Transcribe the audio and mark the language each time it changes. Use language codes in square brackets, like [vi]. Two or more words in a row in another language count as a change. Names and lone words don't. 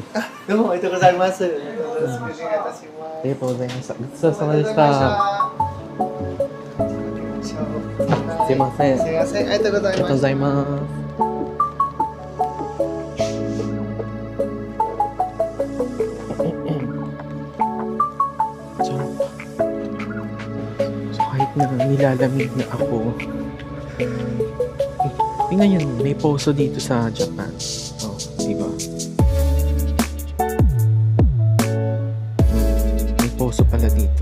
[ja] あ、どうもありがとうございます。よろしくお願いいたします。ありがとうございました。ごちそうさまでした。すいません。すいません。ありがとうございます。ありがとうございます。 [tl] So, kahit na nilalamig na ako, tingnan yan, may poso dito sa Japan. Oh, diba? May poso pala dito.